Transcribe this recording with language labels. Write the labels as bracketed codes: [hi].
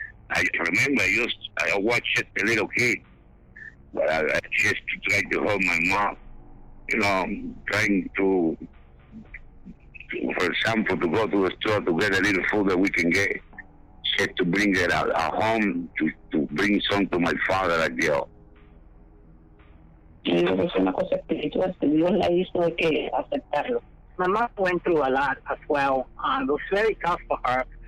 [en] I remember I watched it, the little kid, but I just tried to help my mom. Trying to, for example, to go to the store to get a little food that we can get, just to bring it at home, to bring some to my father at jail. [es] Es una cosa espiritual, Dios la hizo hay que aceptarlo. [en] My mom went through a lot as well. It was very tough for her.